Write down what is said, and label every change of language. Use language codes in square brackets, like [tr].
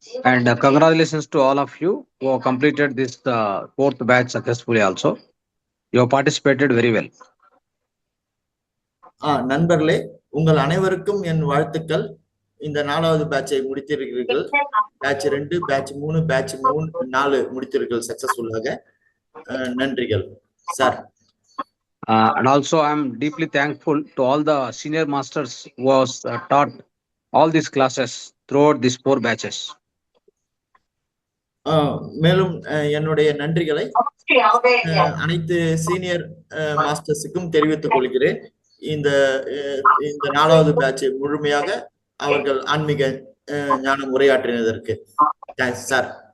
[en] And congratulations to all of you who have completed this 4th batch successfully also. You have participated very well. [ta] நண்பர்களே, உங்கள் அனைவருக்கும் என் வாழ்த்துக்கள். இந்த 4வது பேட்சை முடித்திருக்கிறீர்கள். Batch 2, batch 3, batch 4 முடித்திருக்கிறீர்கள் சக்சஸ்ஃபுல்லாக. நன்றிகள் sir. [en] And also I am deeply thankful to all the senior masters who has taught all these classes throughout these 4 batches. [ta] மேலும் என்னுடைய நன்றிகளை அனைத்து சீனியர் மாஸ்டர்ஸுக்கும் தெரிவித்துக் கொள்கிறேன். இந்த 4வது பேட்ச் முழுமையாக அவர்கள் ஆன்மீக ஞானம் உரையாற்றினதற்கு சார்.